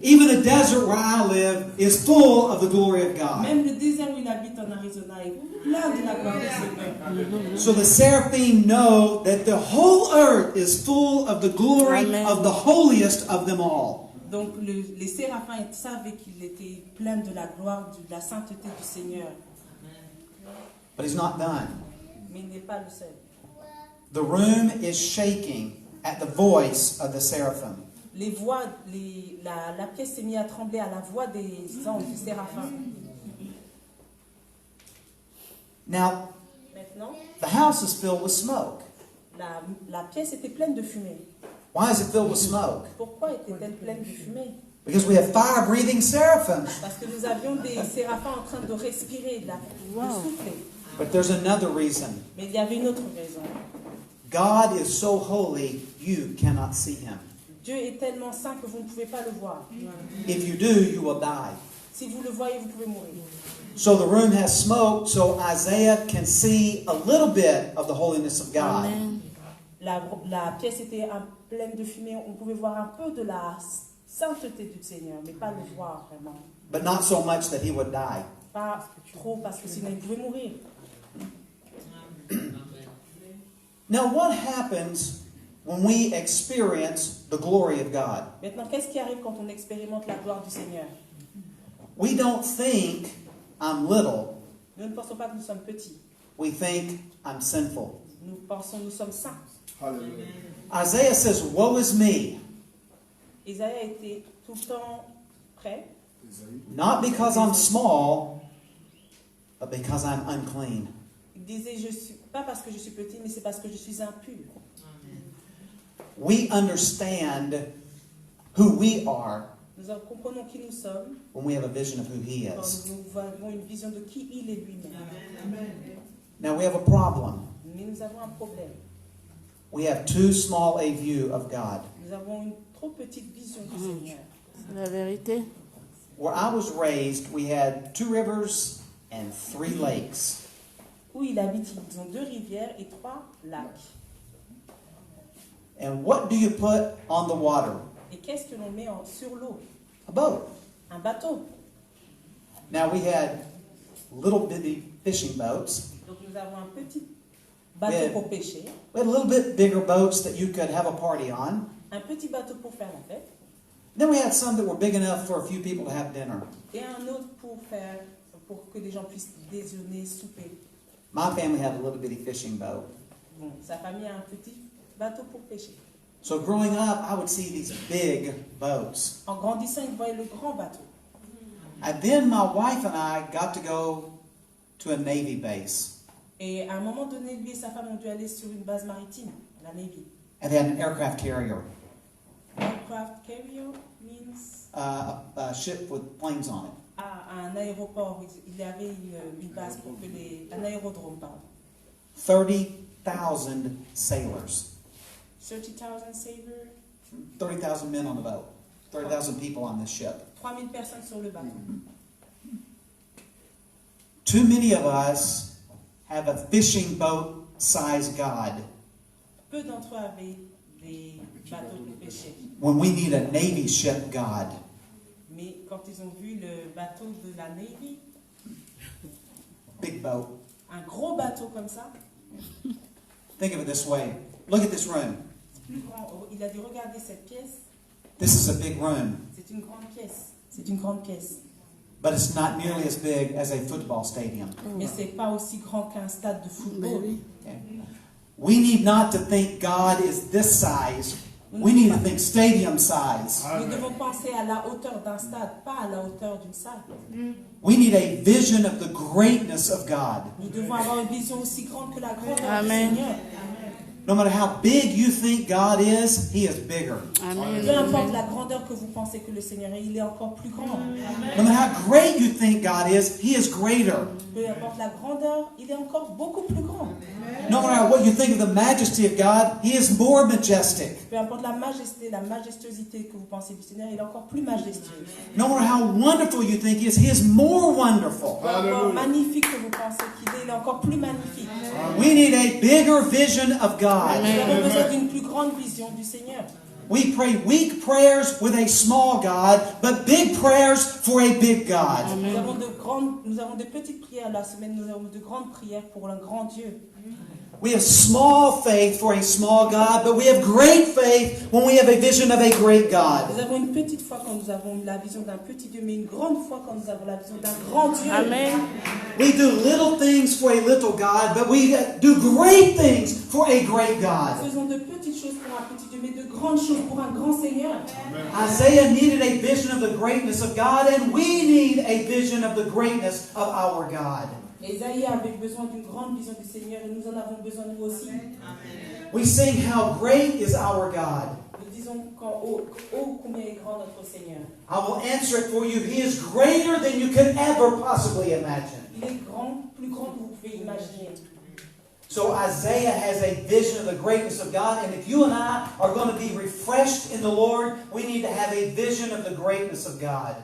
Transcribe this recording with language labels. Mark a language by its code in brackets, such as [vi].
[en] even the desert where I live is full of the glory of God. [fr] Même le désert où il habite en Arizona est plein de la gloire du Seigneur. [en] So the seraphim know that the whole earth is full of the glory of the holiest of them all. [fr] Donc les séraphins savaient qu'il était plein de la gloire, de la sainteté du Seigneur. [en] But He's not done. [fr] Mais il n'est pas le seul. [en] The room is shaking at the voice of the seraphim. [fr] Les voix, la pièce s'est mise à trembler à la voix des anges, des séraphins. [en] Now, [fr] Maintenant, [en] the house is filled with smoke. [fr] la pièce était pleine de fumée. [en] Why is it filled with smoke? [fr] Pourquoi était-elle pleine de fumée? [en] Because we have fire-breathing seraphim. [fr] Parce que nous avions des séraphins en train de respirer, de souffler. [en] But there's another reason. [fr] Mais il y avait une autre raison. [en] God is so holy, you cannot see Him. [fr] Dieu est tellement saint que vous ne pouvez pas le voir. [en] If you do, you will die. [fr] Si vous le voyez, vous pouvez mourir. [en] So the room has smoke, so Isaiah can see a little bit of the holiness of God. [fr] La pièce était pleine de fumée. On pouvait voir un peu de la sainteté du Seigneur, mais pas le voir vraiment. [en] But not so much that he would die. [fr] Pas trop, parce que sinon il pouvait mourir. [en] Now, what happens when we experience the glory of God? [fr] Maintenant, qu'est-ce qui arrive quand on expérimente la gloire du Seigneur? [en] We don't think I'm little. [fr] Nous ne pensons pas que nous sommes petits. [en] We think I'm sinful. [fr] Nous pensons que nous sommes saints. [en] Hallelujah. Isaiah says, woe is me. [fr] Isaïe était tout le temps prêt. [en] Not because I'm small, but because I'm unclean. [fr] Il disait, pas parce que je suis petit, mais c'est parce que je suis impur. [en] We understand who we are [fr] Nous comprenons qui nous sommes [en] when we have a vision of who He [fr] quand [en] is. [fr] nous avons une vision de qui il est lui-même. [en] Now we have a problem. [fr] Mais nous avons un problème. [en] We have too small a view of God. [fr] Nous avons une trop petite vision du Seigneur. C'est la vérité. [en] Where I was raised, we had 2 rivers and 3 lakes. [fr] Où il habite, ils ont 2 rivières et 3 lacs. [en] And what do you put on the water? [fr] Et qu'est-ce que l'on met sur l'eau? [en] A boat. [fr] Un bateau. [en] Now we had little bitty fishing boats. [fr] Donc nous avons un petit bateau [en] Yeah. [fr] pour pêcher, [en] We had a little bit bigger boats that you could have a party on. [fr] un petit bateau pour faire la fête, [en] Then we had some that were big enough for a few people to have dinner. [fr] et un autre pour que les gens puissent déjeuner, souper. [en] My family had a little bitty fishing boat. [fr] Bon, sa famille a un petit bateau pour pêcher. [en] So growing up, I would see these big boats. [fr] En grandissant, il voyait le grand bateau. [en] And then my wife and I got to go to a Navy base. [fr] Et à un moment donné, lui et sa femme ont dû aller sur une base maritime, la Navy. [en] And they had an aircraft carrier, Aircraft carrier means a ship with planes on it. [fr] un aéroport. Il y avait une base pour que un aérodrome, pardon. [en] 30,000 sailors. 30,000 sailors, 30,000 men on the boat. 30,000 people on this ship. [fr] 3000 personnes sur le bateau. [en] Too many of us have a fishing boat sized God [fr] Peu d'entre eux avaient des bateaux pour pêcher. [en] when we need a Navy ship God. [fr] Mais quand ils ont vu le bateau de la Navy, [en] Big boat. [fr] un gros bateau comme ça, [en] Think of it this way. Look at this room. [fr] plus grand, il a dû regarder cette pièce. [en] This is a big room, [fr] C'est une grande pièce. C'est une grande pièce. [en] but it's not nearly as big as a football stadium. [fr] Mais c'est pas aussi grand qu'un stade de football. [en] Okay? We need not to think God is this size. We need to think stadium size. [fr] Nous devons penser à la hauteur d'un stade, pas à la hauteur d'une salle. [en] We need a vision of the greatness of God. [fr] Nous devons avoir une vision aussi grande que la grandeur [en] Amen. [fr] du Seigneur. [en] No matter how big you think God is, He is bigger. [fr] Amen. Peu importe la grandeur que vous pensez que le Seigneur est, il est encore plus grand. [en] No matter how great you think God is, He is greater. [fr] Peu importe la grandeur, il est encore beaucoup plus grand. [en] No matter what you think of the majesty of God, He is more majestic. [fr] Peu importe la majesté, la majestuosité que vous pensez du Seigneur, il est encore plus majestueux. [en] No matter how wonderful you think He is more wonderful. [fr] Peu importe magnifique que vous pensez qu'il est, il est encore plus magnifique. [en] We need a bigger vision of God. [fr] Nous avons besoin d'une plus grande vision du Seigneur. [en] We pray weak prayers with a small God, but big prayers for a big God. [fr] Nous avons de petites prières la semaine, nous avons de grandes prières pour un grand Dieu. [en] We have small faith for a small God, but we have great faith when we have a vision of a great God. [fr] Nous avons une petite foi quand nous avons la vision d'un petit Dieu, mais une grande foi quand nous avons la vision d'un grand Dieu. [en] Amen. We do little things for a little God, but we do great things for a great God. [fr] Nous faisons de petites choses pour un petit Dieu, mais de grandes choses pour un grand Seigneur. [en] Isaiah needed a vision of the greatness of God, and we need a vision of the greatness of our God. [fr] Ésaïe avait besoin d'une grande vision du Seigneur et nous en avons besoin nous aussi. [en] We sing how great is our God. [fr] Nous disons combien est grand notre Seigneur. [en] I will answer it for you. He is greater than you could ever possibly imagine. [fr] Il est grand, plus grand que vous pouvez imaginer. [en] So Isaiah has a vision of the greatness of God, and if you and I are going to be refreshed in the Lord, we need to have a vision of the greatness of God.